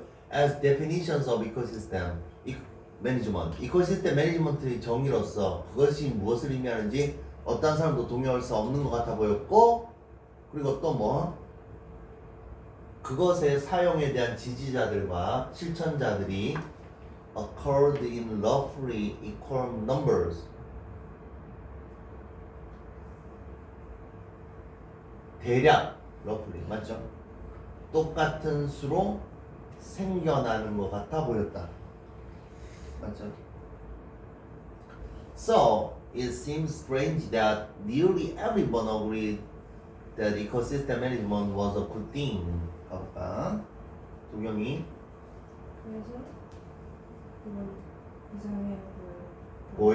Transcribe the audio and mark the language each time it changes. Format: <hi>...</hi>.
<en>as definitions of ecosystem management</en> <ko>이코시스템 매니지먼트의 정의로서 그것이 무엇을 의미하는지 어떤 사람도 동의할 수 없는 것 같아 보였고, 그리고 또 뭐 그것의 사용에 대한 지지자들과 실천자들이</ko> <en>occurred in roughly equal numbers</en> <ko>대략 roughly 맞죠? 똑같은 수로 생겨나는 것 같아 보였다. 맞죠?</ko> <en>So it seems strange that nearly everyone agreed that ecosystem management was a good thing.</en> <ko>가볼까? 도경이 그래서 이건 이상해 보여.</ko>